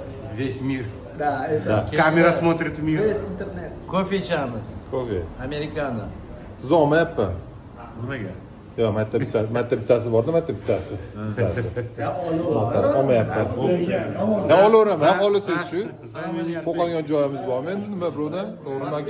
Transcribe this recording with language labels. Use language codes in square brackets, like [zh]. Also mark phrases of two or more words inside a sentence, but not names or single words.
[ru] Весь мир. Да, это. Камера смотрит в мир. Весь интернет. [uz] Кофе ichamiz. Kofe. Americano. Zo'mayapti. Nimaga? Yo'q, marta bittasi borda, marta bittasi. Bittasi. Olmayapti. Ha, olaveraman, olasiz shu. Qo'qongan joyimiz bormi endi nima birovdan? To'g'rimi aka?